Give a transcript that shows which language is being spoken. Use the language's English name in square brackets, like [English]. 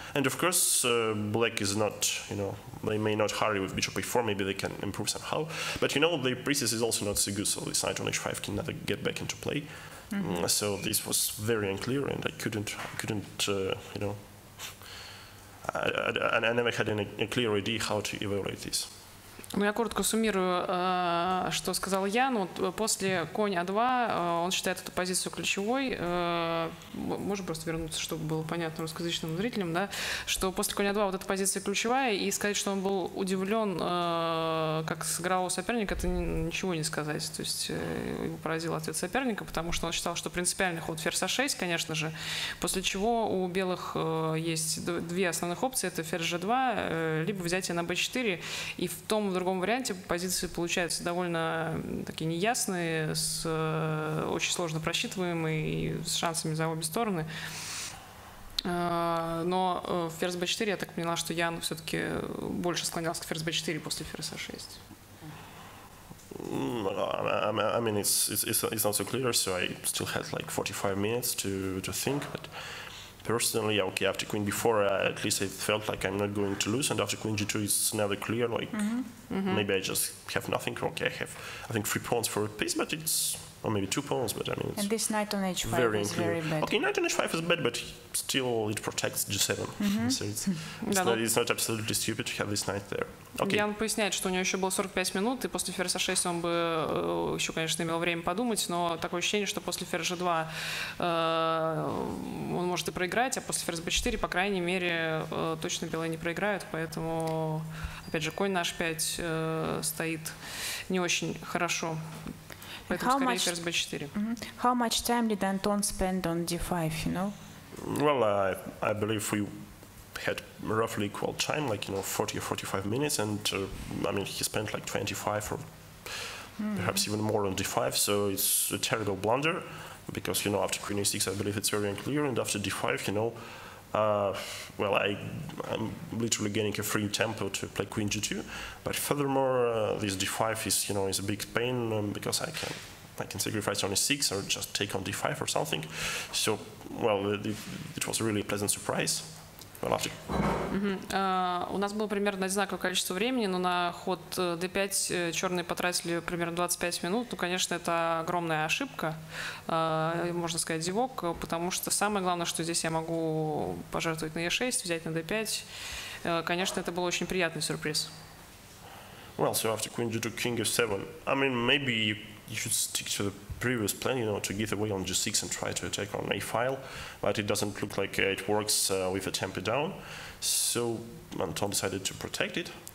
[English] And of course, black is not. You know, they may not hurry with bishop e4. Maybe they can improve somehow. But you know, the pieces is also not so good. So this knight on h5 can never get back into play. So this was very unclear, and I couldn't, you know, I never had a clear idea how to evaluate this. [Russian] Ну, я коротко суммирую, что сказал Ян. Вот после конь А2 он считает эту позицию ключевой. Можем просто вернуться, чтобы было понятно русскоязычным зрителям, да, что после конь А2 вот эта позиция ключевая, и сказать, что он был удивлен, как сыграл соперник, это ничего не сказать. То есть его поразил ответ соперника, потому что он считал, что принципиальный ход ферзь А6, конечно же, после чего у белых есть 2 основных опции, это ферзь G2, либо взятие на b4, и в том в другом варианте позиции получаются довольно такие неясные, очень сложно просчитываемые и с шансами за обе стороны. Но ферзь b4, я так поняла, что Ян все-таки больше склонялся к ферзь b4 после ферзь a6. [English] I mean, it's not so clear, so I still had like 45 minutes to think, but personally, okay, after queen b4, at least I felt like I'm not going to lose, and after queen g2, it's never clear, like maybe I just have nothing. Okay, I think 3 pawns for a piece, but it's, or maybe 2 pawns, but I mean, it's and this knight on h5 very is unclear. very bad. Okay, knight on h5 is bad, but still it protects g7, so it's not absolutely stupid to have this knight there. Okay. [Russian] Ян поясняет, что у него еще было 45 минут, и после ферзь А6 он бы еще, конечно, имел время подумать, но такое ощущение, что после ферзь G2 он может и проиграть, а после ферзь B4, по крайней мере, точно белые не проиграют, поэтому, опять же, конь на H5 стоит не очень хорошо. Поэтому скорее ферзь B4. [English] How much time did Anton spend on d5, you know? Well, I believe we had roughly equal time, like, you know, 40 or 45 minutes, and I mean, he spent like 25 or perhaps even more on d5, so it's a terrible blunder, because, you know, after queen a6, I believe it's very unclear, and after d5, you know, well, I'm literally gaining a free tempo to play queen g2, but furthermore, this d5 is, you know, is a big pain, because I can sacrifice on a6 or just take on d5 or something, so, well, it was really a pleasant surprise. [Russian] У нас было примерно одинаковое количество времени, но на ход d5 черные потратили примерно 25 минут. Ну, конечно, это огромная ошибка, можно сказать, зевок, потому что самое главное, что здесь я могу пожертвовать на e6, взять на d5. Конечно, это был очень приятный сюрприз. [English] Well, so after queen g2, king f7, I mean, maybe you should stick to the previous plan, you know, to give away on g6 and try to attack on a file, but it doesn't look like it works with a tempo down, so Anton decided to protect it.